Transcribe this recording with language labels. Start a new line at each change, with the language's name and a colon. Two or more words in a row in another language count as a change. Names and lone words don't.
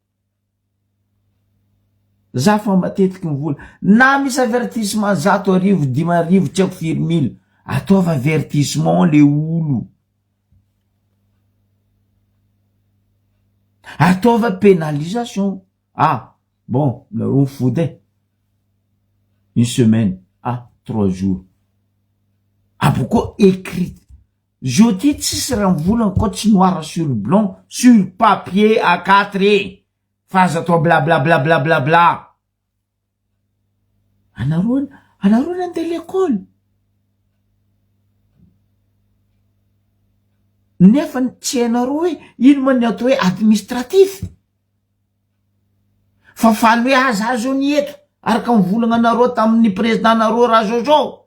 Malagasy: Za fa matetiky mivola na misy avertissement 100,000 5,000 tsy haiko firy mily. Ataova avertissement le olo. Ataova pénalisation.
French: Ah, bon,
Malagasy: nareo mifody
French: une semaine. Ah, 3 jours. Ah, pourquoi écrit? Je dis
Malagasy: tsisy raha mivolagna koa tsy
French: noir sur blanc, sur papier A4.
Malagasy: Faza atao bla bla bla bla bla bla. Anareo nandeha l'école. Nefa tsy hainareo hoe ino ma ny atao hoe administratif. Fa faly hoe azo ny eto araka mivolagna anareo tamin'ny président nareo raha Jojo.